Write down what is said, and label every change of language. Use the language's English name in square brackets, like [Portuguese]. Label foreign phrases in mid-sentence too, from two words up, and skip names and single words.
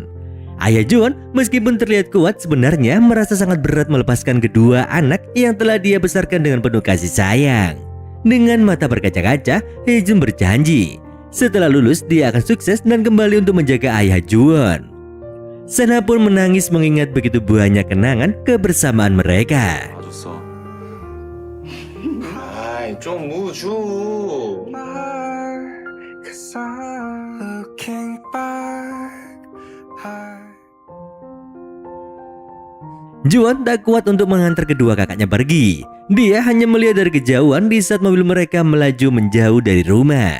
[Indonesian] Ayah Juwon meskipun terlihat kuat sebenarnya merasa sangat berat melepaskan kedua anak yang telah dia besarkan dengan penuh kasih sayang. Dengan mata berkaca-kaca, Haejun berjanji setelah lulus dia akan sukses dan kembali untuk menjaga ayah Juwon. Sanha pun menangis mengingat begitu banyak kenangan kebersamaan mereka. [Korean] 봐줬어. 아이, 좀 우주. [Indonesian] Juwon tak kuat untuk mengantar kedua kakaknya pergi. Dia hanya melihat dari kejauhan di saat mobil mereka melaju menjauh dari rumah.